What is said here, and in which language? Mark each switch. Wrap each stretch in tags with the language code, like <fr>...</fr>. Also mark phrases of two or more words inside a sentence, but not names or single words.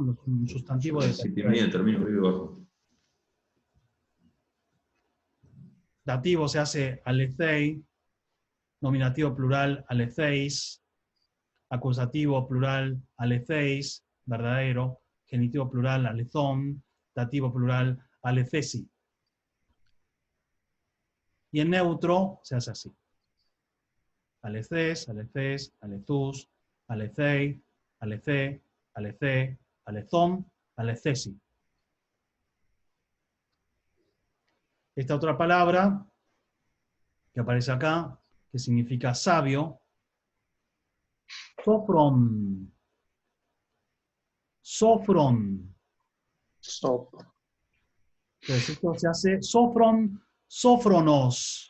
<es>Un sustantivo de tercera. Dativo se hace alethei, nominativo plural aletheis, acusativo plural aletheis, verdadero, genitivo plural alethon, dativo plural alethesi. Y en neutro se hace así.</es> <el>ἀληθές, ἀληθές, ἀληθοῦς, ἀληθεῖ, ἀληθῆ, ἀληθῆ, ἀληθῶν, ἀληθέσι.</el> <es>Esta otra palabra que aparece acá, que significa sabio, sofron. Sofron. Entonces esto se hace</es> <el>σώφρων, σώφρονος.</el>